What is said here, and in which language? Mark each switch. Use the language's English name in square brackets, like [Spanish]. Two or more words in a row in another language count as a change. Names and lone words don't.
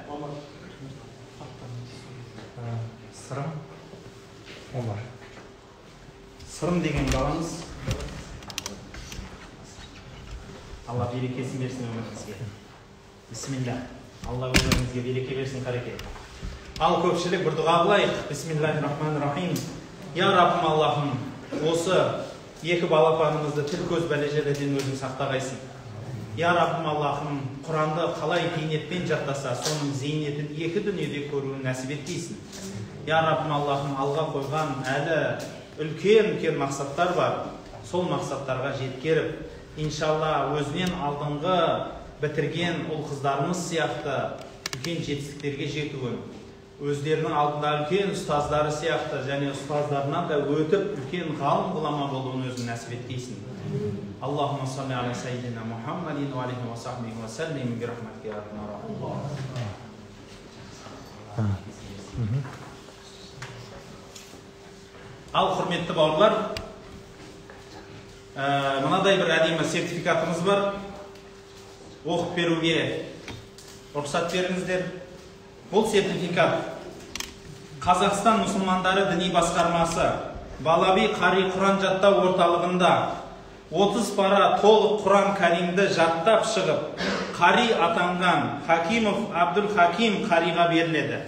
[Kazakh] Сырым. Омар. Сырым деген балаңыз. Алла берекесін берсін өміріңізге. Бисмилля. Алла өміріңізге береке берсін, қареке. Ал көпшілік бір дұға қылайық. [Arabic] بسم الله الرحمن الرحيم. [Kazakh] Я Раббым Аллахым, осы екі балапанымызды тіл көз бәле-желеден өзің сақтағайсың. Я Раббым Аллахым, Құранды қалай бейнетпен жаттаса, соның зейнетін екі дүниеде көруін нәсіп еткейсің. Я Раббым Аллахым, алға қойған әлі үлкен мақсаттар бар. Сол мақсаттарға жеткеріп, иншалла өзінен алдыңғы бітірген ұл қыздарымыз сияқты үлкен жетістіктерге жетуін, өздерінің алдында үлкен ұстаздары сияқты және ұстаздарынан да өтіп үлкен ғалым ғұлама болуын өзің нәсіп еткейсің. [Arabic] اللهم صل على سيدنا محمد وعليه وصحبه وسلم برحمتك يا أرحم الراحمين. [Kazakh] Ал құрметті бауырлар, мынадай бір әдемі сертификатымыз бар. Оқып беруге рұқсат беріңіздер. Бұл сертификат Қазақстан мұсылмандары діни басқармасы Балаби қари Құран жаттау орталығында 30 пара толық Құран кәримді жаттап шығып, қари атанған Хакимов Абдул Хаким қариға беріледі.